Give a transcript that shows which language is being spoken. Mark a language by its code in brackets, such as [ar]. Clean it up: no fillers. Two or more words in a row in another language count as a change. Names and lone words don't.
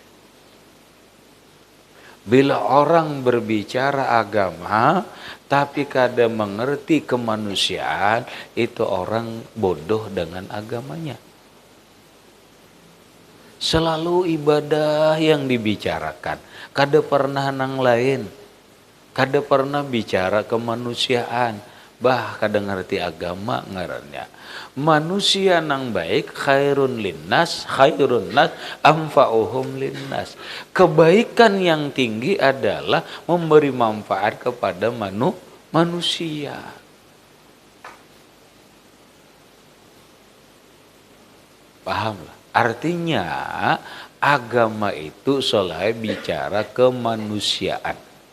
[id] Bila orang berbicara agama tapi kadang mengerti kemanusiaan, itu orang bodoh dengan agamanya. Selalu ibadah yang dibicarakan, [bjn] kada pernah nang lain, kada pernah bicara kemanusiaan. Bah kada ngerti agama ngarannya. [id] Manusia nang baik [ar] khairun linnas anfa'uhum linnas. [id] Kebaikan yang tinggi adalah memberi manfaat kepada manusia. Pahamlah. Artinya agama itu soleh bicara kemanusiaan.